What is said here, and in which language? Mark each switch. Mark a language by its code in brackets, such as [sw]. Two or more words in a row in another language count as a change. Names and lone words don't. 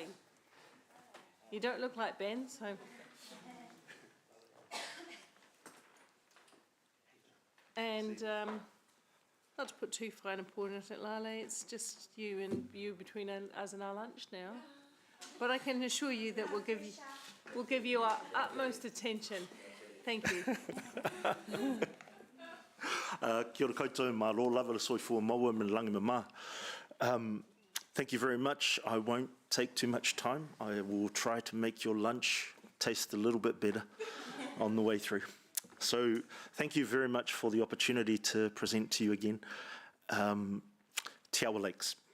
[en] You don't look like Ben, so. And not to put too fine a point on it, Lale, it's just you between us and our lunch now. But I can assure you that we'll give you our utmost attention. Thank you. [mi] Kia ora koutou, [sm] mā rō lava le soifua maua me Langima mā. [en] Thank you very much. I won't take too much time. I will try to make your lunch taste a little bit better on the way through. So thank you very much for the opportunity to present to you again. Te Awa Lakes.